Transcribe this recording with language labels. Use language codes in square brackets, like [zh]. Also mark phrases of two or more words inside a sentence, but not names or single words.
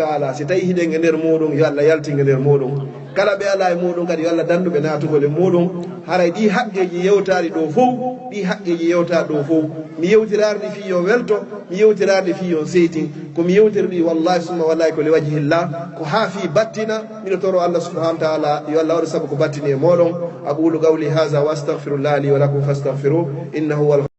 [ff] taala si tawi hiɗen e nder muɗum yo allah yaltinge nder muɗum kala ɓe ala e muɗum kadi yo allah danduɓe natugol e muɗum haray ɗi haqqeji yewtari ɗo fof ɗi haqqeji yewtari ɗo fof mi yewtirarɗi fi yo welto mi yewtirarɗi fi yo seytin komi yewtirɗi [ar] والله ثم والله [ff] ko [ar] لوجه الله [ff] ko ha fi battina miɗo toro allah [ar] سبحانه و تعالى [ff] yo allah waɗa saabu ko battini e moɗon [ar] أقول قولي هذا و أستغفر الله لي و لكم فاستغفره إنه